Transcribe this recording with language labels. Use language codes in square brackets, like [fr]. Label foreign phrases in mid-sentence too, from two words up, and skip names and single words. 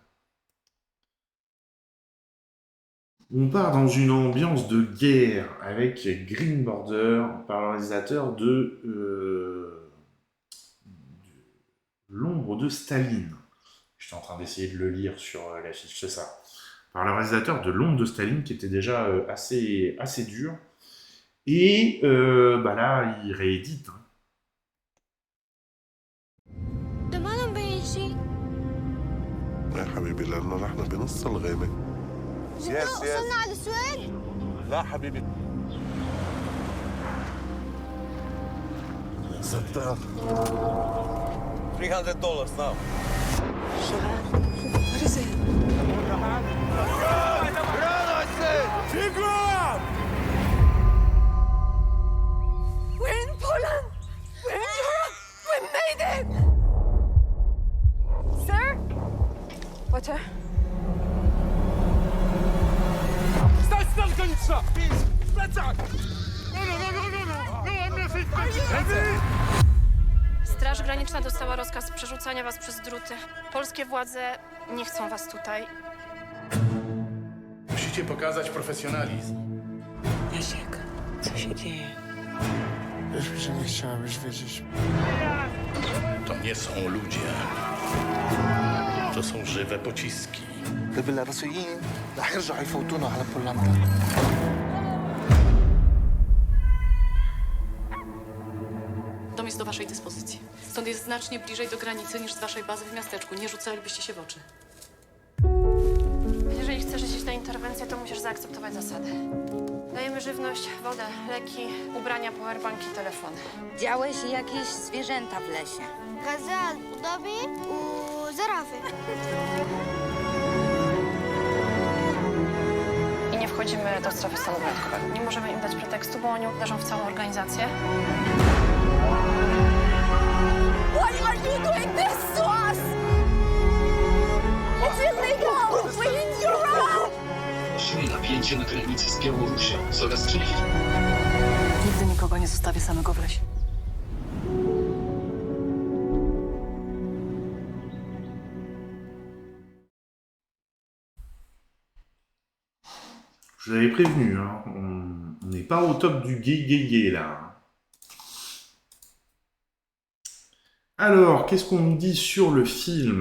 [fr] On part dans une ambiance de guerre avec Green Border par le réalisateur de L'ombre de Staline. J'étais en train d'essayer de le lire sur l'affiche, c'est ça. Par le réalisateur de L'ombre de Staline qui était déjà assez dur. Et bah là, il réédite. Hein. Demande ici. [ar] يا حبيبي لأنه نحن بنص الغابة. وصلنا على السؤال؟ لا حبيبي. ستار. [en] $300 now. What is it? We're in Poland! We're in Europe! We made it! Sir? Water? [pl] Straż Graniczna dostała rozkaz przerzucania was przez druty. Polskie władze nie chcą was tutaj. Musicie pokazać profesjonalizm. Jasiek, co się dzieje? Wiesz, że nie chciałeś wiedzieć. To nie są ludzie. To są żywe pociski. [ar] الروسيين رح يرجعوا يفوتونا على بولندا. [pl] Dom jest do waszej dyspozycji. Stąd jest znacznie bliżej do granicy niż z waszej bazy w miasteczku. Nie rzucalibyście się w oczy. Jeżeli chcesz iść na interwencję, to musisz zaakceptować zasady. Dajemy żywność, wodę, leki, ubrania, powerbanki, telefony. Widziałeś jakieś zwierzęta w lesie? غزال وضبي وزرافة. I nie wchodzimy do strefy stanu wyjątkowego. Nie możemy im dać pretekstu, bo oni uderzą w całą organizację. [en] Why are you doing this to us? It's illegal! We're in Europe! [pl] Czuję napięcie na granicy z Białorusią. Coraz częściej. Nigdy nikogo nie zostawię samego w lesie. [fr] Je vous avais prévenu, hein. On n'est pas au top du gay là. Alors, qu'est-ce qu'on nous dit sur le film?